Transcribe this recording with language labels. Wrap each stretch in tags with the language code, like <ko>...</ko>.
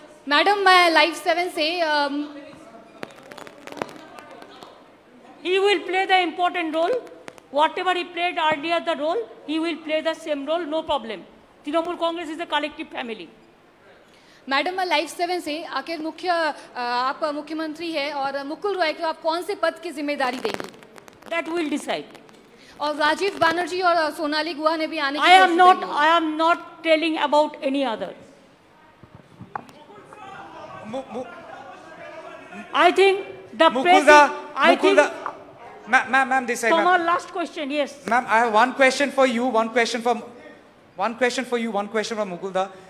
<hi>Madam, मैं Live 7 से</hi> <en>He will play the important role. Whatever he played earlier the role, he will play the same role, no problem. Trinamool Congress is a collective family.</en> <hi>Madam मैं Live 7 से आखिर आप मुख्यमंत्री है और मुकुल रॉय को आप कौन से पद की जिम्मेदारी देंगी?</hi> <en>That will decide.</en> <hi>और राजीव बनर्जी और सोनाली गुहा ने भी आने की</hi> <en>I am not telling about any other. I think the president. Ma'am, this side. Come on, last question. Yes. Ma'am, I have one question for you. One question for Mukulda.</en>